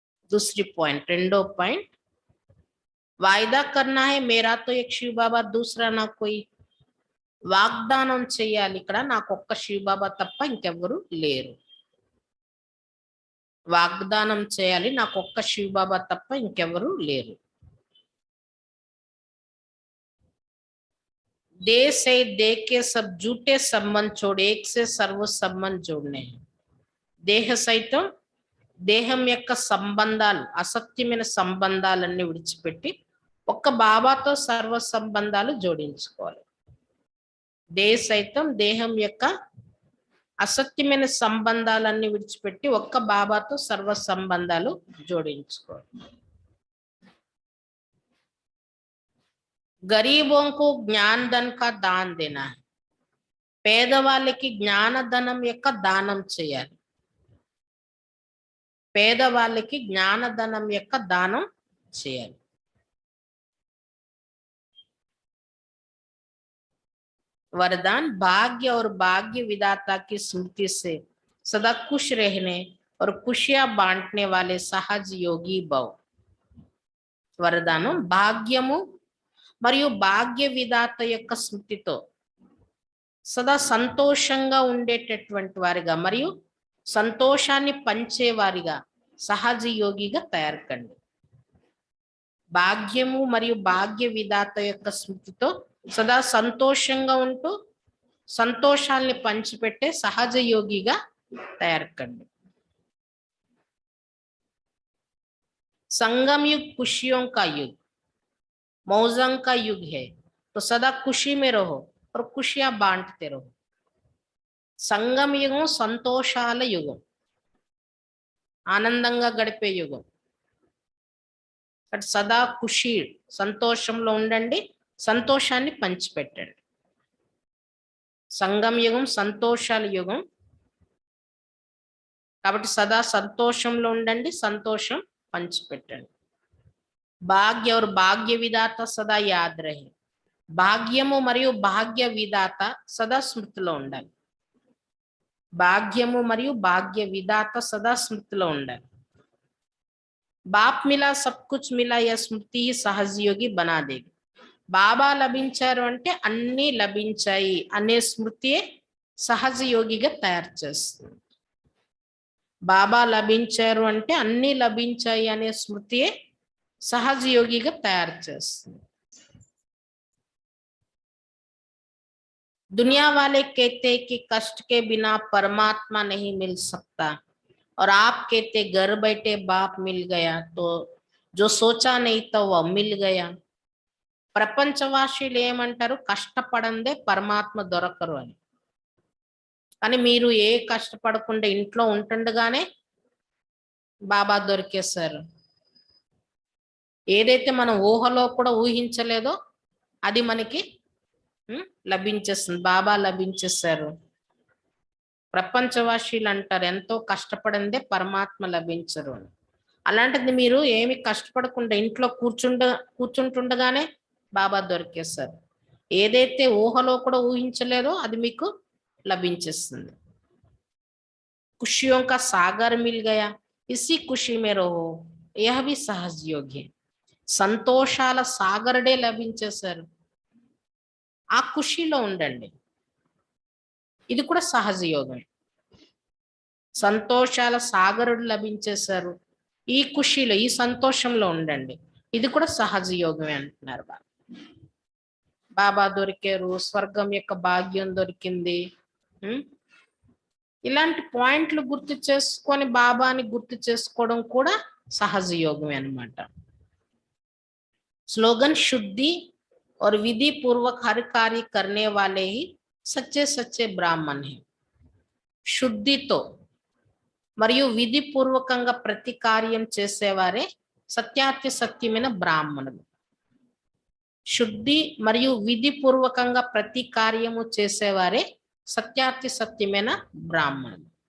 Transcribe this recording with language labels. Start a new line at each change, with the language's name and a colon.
Hindi: दूसरी पॉइंट,
Telugu: రెండో పాయింట్,
Hindi: వాయిదా కర్నా హై మేరా తో ఏక్ శివ్ బాబా దూసరా నా కోయి.
Telugu: వాగ్దానం చేయాలి, ఇక్కడ నాకు ఒక్క శివ్ బాబా తప్ప ఇంకెవ్వరు లేరు. వాగ్దానం చేయాలి, నాకు ఒక్క శివ్ బాబా తప్ప ఇంకెవ్వరు లేరు.
Hindi: देह से देह के सब झूठे संबंध छोड़ एक से सर्व संबंध जोड़ने हैं.
Telugu: దేహ సైతం దేహం యొక్క సంబంధాలు, అసత్యమైన సంబంధాలన్నీ విడిచిపెట్టి ఒక్క బాబాతో సర్వ సంబంధాలు జోడించుకోవాలి. దేహ సైతం దేహం యొక్క అసత్యమైన సంబంధాలన్నీ విడిచిపెట్టి ఒక్క బాబాతో సర్వ సంబంధాలు జోడించుకోవాలి.
Hindi: गरीबों को ज्ञान धन का दान देना है.
Telugu: పేదవాళ్ళకి జ్ఞానధనం యొక్క దానం చేయాలి. పేదవాళ్ళకి జ్ఞానధనం యొక్క దానం చేయాలి.
Hindi: वरदान, भाग्य और भाग्य विधाता की स्मृति से सदा खुश रहने और खुशियां बांटने वाले सहज योगी भव.
Telugu: వరదానం, భాగ్యము మరియు భాగ్య విధాత యొక్క స్మృతితో సదా సంతోషంగా ఉండేటటువంటి వారిగా మరియు సంతోషాన్ని పంచేవారిగా సహజ యోగిగా తయారు కండి. భాగ్యము మరియు భాగ్య విధాత యొక్క స్మృతితో సదా సంతోషంగా ఉంటూ సంతోషాల్ని పంచిపెట్టే సహజ యోగిగా తయారు కండి.
Hindi: संगम युग खुशियों का युग, मौजों का युग है, तो सदा खुशी में रहो और खुशियां बांटते रहो.
Telugu: సంగమ యుగం సంతోషాల యుగం, ఆనందంగా గడిపే యుగం. సదా ఖుషి, సంతోషంలో ఉండండి, సంతోషాన్ని పంచిపెట్టండి. సంగమ యుగం సంతోషాల యుగం కాబట్టి సదా సంతోషంలో ఉండండి, సంతోషం పంచిపెట్టండి.
Hindi: భాగ్య और భాగ్య విధాత సదా యాద్ రహే.
Telugu: భాగ్యము మరియు భాగ్య విధాత సదా స్మృతిలో ఉండాలి. భాగ్యము మరియు భాగ్య విధాత సదా స్మృతిలో ఉండాలి.
Hindi: బాప్ మిలా సబ్ కుచ్ మిలా యా స్మృతి సహజయోగి బనా దేగి.
Telugu: బాబా లభించారు అంటే అన్ని లభించాయి అనే స్మృతియే సహజ యోగిగా తయారు చేస్తుంది. బాబా లభించారు అంటే అన్ని లభించాయి అనే స్మృతియే సహజ యోగిగా తయారు చేస్తుంది.
Hindi: दुनिया वाले कहते कि कष्ट के बिना परमात्मा नहीं मिल सकता और आप कहते घर बैठे बाप मिल गया, तो जो सोचा नहीं था वह मिल गया.
Telugu: ప్రపంచవాసులు ఏమంటారు? కష్టపడందే పరమాత్మ దొరకరు అని. కానీ మీరు ఏ కష్టపడకుండా ఇంట్లో ఉంటుండగానే బాబా దొరికేశారు. ఏదైతే మనం ఊహలో కూడా ఊహించలేదో అది మనకి లభించేస్తుంది. బాబా లభించేశారు. ప్రపంచవాసులు అంటారు ఎంతో కష్టపడిందే పరమాత్మ లభించరు అని. అలాంటిది మీరు ఏమి కష్టపడకుండా ఇంట్లో కూర్చుంటుండగానే బాబా దొరికేశారు. ఏదైతే ఊహలో కూడా ఊహించలేదో అది మీకు లభించేస్తుంది.
Hindi: खुशियों का सागर मिल गया, इसी खुशी में रहो, यह भी सहज योग है.
Telugu: సంతోషాల సాగరుడే లభించేశారు, ఆ ఖుషిలో ఉండండి. ఇది కూడా సహజ యోగమే. సంతోషాల సాగరుడు లభించేశారు, ఈ ఖుషిలో ఈ సంతోషంలో ఉండండి. ఇది కూడా సహజ యోగమే అంటున్నారు బాబా. బాబా దొరికారు, స్వర్గం యొక్క భాగ్యం దొరికింది. ఇలాంటి పాయింట్లు గుర్తు చేసుకొని బాబాని గుర్తు చేసుకోవడం కూడా సహజ యోగమే అన్నమాట.
Hindi: स्लोगन शुद्धि और विधि पूर्वक हर कार्य करने वाले ही सच्चे सच्चे ब्राह्मण हैं.
Telugu: శుద్ధితో మరియు విధి పూర్వకంగా ప్రతి కార్యం చేసేవారే సత్యాతి సత్యమైన బ్రాహ్మణులు. శుద్ధి మరియు విధి పూర్వకంగా ప్రతి కార్యము చేసేవారే సత్యాతి సత్యమైన బ్రాహ్మణులు.